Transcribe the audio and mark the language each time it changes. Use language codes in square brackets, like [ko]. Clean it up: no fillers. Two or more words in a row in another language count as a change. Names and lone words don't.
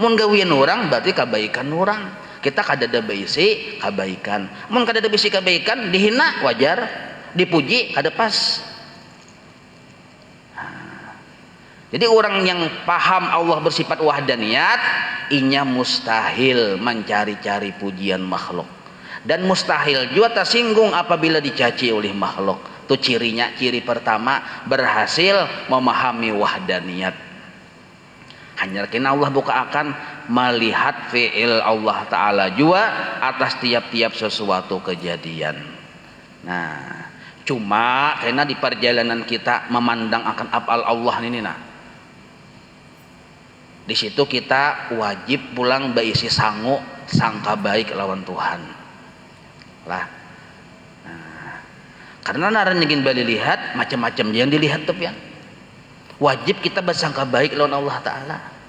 [bjn] Mun gawian orang berarti kebaikan orang. Kita kada ada bisi kebaikan. Mun kada ada bisi kebaikan dihina wajar, dipuji kada pas. [id] Jadi orang yang paham Allah bersifat wahdaniyat, inya mustahil mencari-cari pujian makhluk. Dan mustahil juga tersinggung apabila dicaci oleh makhluk. Itu cirinya, ciri pertama berhasil memahami wahdaniyat. Hanya kena Allah buka akan melihat fi'il [ar] Allah Ta'ala [id] juga atas tiap-tiap sesuatu kejadian. Nah, cuma karena di perjalanan kita memandang akan afal Allah ini nah. [bjn] Di situ kita wajib pulang berisi sangu sangka baik lawan Tuhan lah. Nah, karena naran ingin balik lihat macam-macam yang dilihat tuh ya. [id] Wajib kita bersangka baik lawan [ar] Allah Ta'ala.